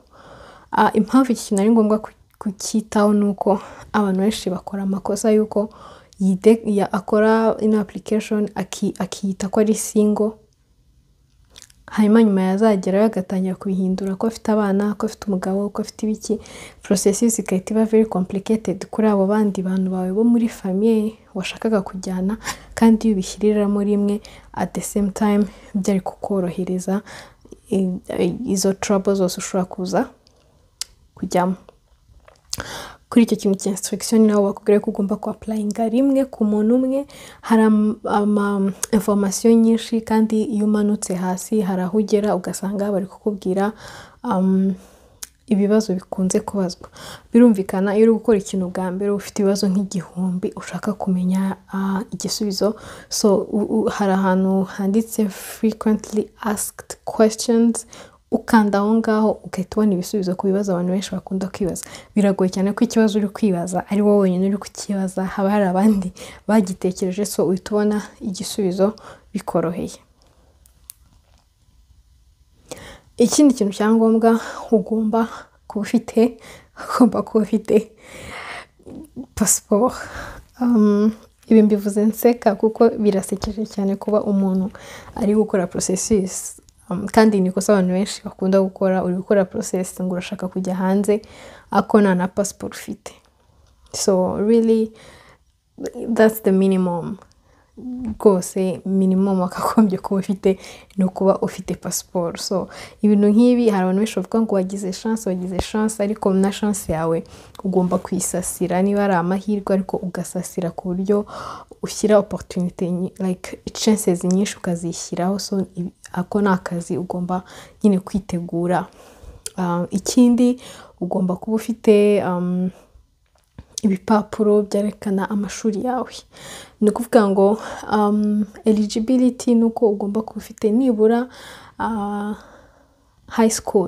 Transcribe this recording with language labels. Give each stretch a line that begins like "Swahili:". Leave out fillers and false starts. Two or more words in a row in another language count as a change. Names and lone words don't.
Kinyarwanda: Impamvu iki kintu ari ngombwa kucyitaho nuko abantu benshi bakora amakosa yuko akora ino application akiyita ko ari single, hanyuma nyuma yazagerayo agatangira kubihindura ko afite abana, ko afite umugabo, ko afite ibiki. Processes ikahita iba
English: very complicated
Kinyarwanda: kuri abo bandi bantu bawe bo muri famille washakaga kujyana, kandi iyo ubishyiriramo rimwe
English: at the same time
Kinyarwanda: byari kukorohereza izo trouble zose ushobora kuza kujyamo. Kuri icyo kintu cya instruction naho bakubwira ko ugomba ku applyinga rimwe ku muntu umwe. Hari information nyinshi, kandi iyo umanutse hasi hari aho ugera ugasanga bari kukubwira ibibazo bikunze kubazwa. Birumvikana iyo uri gukora ikintu bwa mbere ufite ibibazo nk'igihumbi ushaka kumenya igisubizo. So hari ahantu handitse
English: frequently asked questions,
Kinyarwanda: ukanda aho ngaho ugahita ubona ibisubizo ku bibazo abantu benshi bakunda kwibaza. Biragoye cyane ko ikibazo uri kwibaza ari wowe wenyine uri kukibaza, haba hari abandi bagitekereje, so uhita ubona igisubizo bikoroheye. Ikindi kintu cyangombwa ugomba kuba ufite passport. Ibi mbivuze nseka kuko birasekeje cyane kuba umuntu ari gukora processes, kandi niko abantu benshi bakunda gukora. Uri gukora process ngo urashaka kujya hanze ako nta na passport ufite.
English: So really that's the minimum.
Kinyarwanda: Rwose minimum wakagombye kuba ufite ni ukuba ufite passport. So ibintu nk'ibi hari abantu benshi bavuga ngo wagize chance, ariko na chance yawe ugomba kuyisasira. Niba ari amahirwe ariko ugasasira ku buryo ushyira
English: opportunity like chances
Kinyarwanda: nyinshi ukazishyiraho. So ako ni akazi ugomba nyine kwitegura. Ikindi ugomba kuba ufite ibipapuro byerekana amashuri yawe. Ni ukuvuga ngo eligibility nuko ugomba kuba ufite nibura
English: high school.